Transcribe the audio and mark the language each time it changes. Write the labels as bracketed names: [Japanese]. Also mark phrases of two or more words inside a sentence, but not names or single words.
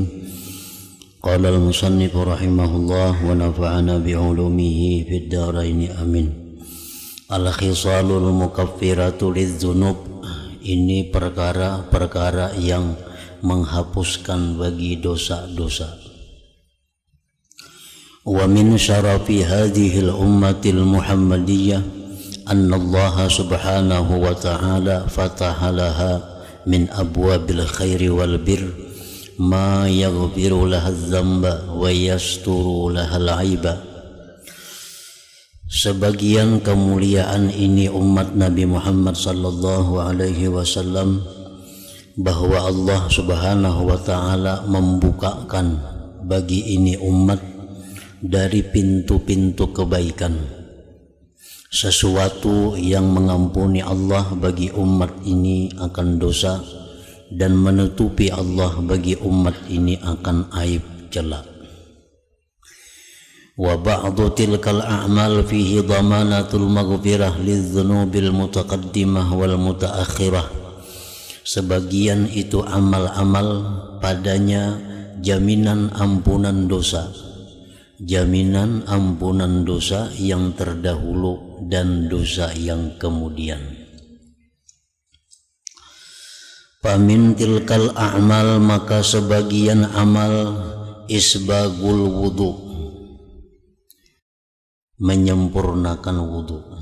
[Arabic] قال المصنف رحمه الله ونفعنا بعلومه في الدارين آمين. الخصال المكفرة للذنوب, [Indonesian] ini perkara-perkara yang menghapuskan bagi dosa-dosa. [Arabic] ومن شرف هذه الأمة المحمدية أن الله سبحانه وتعالى فتح لها من أبواب الخير والبر ما يغفر لها ذنبا ويستر لها العيب. [Indonesian] Sebagian kemuliaan ini umat Nabi Muhammad [Arabic] صلى الله عليه وسلم, [Indonesian] bahwa Allah [Arabic] سبحانه وتعالى [Indonesian] membukakan bagi ini umat dari pintu-pintu kebaikan, sesuatu yang mengampuni Allah bagi umat ini akan dosa dan menutupi Allah bagi umat ini akan aib celak. [Arabic] وبعض تلك الأعمال فيه ضمانة المغفرة للذنوب المتقدمة والمتأخرة. [Indonesian] Sebagian itu amal-amal padanya jaminan ampunan dosa, jaminan ampunan dosa yang terdahulu dan dosa yang kemudian. [Arabic] فمن تلك الأعمال, [Indonesian] maka sebagian amal [Arabic] إسباغ الوضوء, [Indonesian] menyempurnakan wudu.